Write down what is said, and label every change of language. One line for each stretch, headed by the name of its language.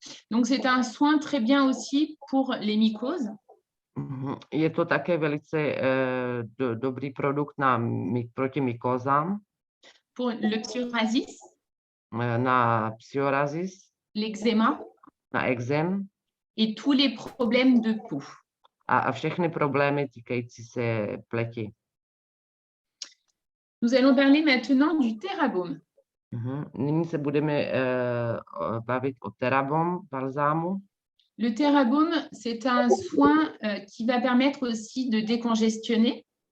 French: Donc, c'est un soin très bien aussi pour les mycoses.
Czech: Je to také velice dobrý produkt proti mykozám,
French: Pour le psoriasis,
Czech: na psoriasis,
French: l'eczéma
Czech: na ekzém
French: et tous les problèmes de peau.
Czech: a všechny problémy týkající se pleti.
French: Nous allons parler maintenant du Therabome.
Czech: Nyní se budeme bavit o Therabome balzámu.
French: Le Therabome, c'est un soin qui va permettre aussi de décongestionner.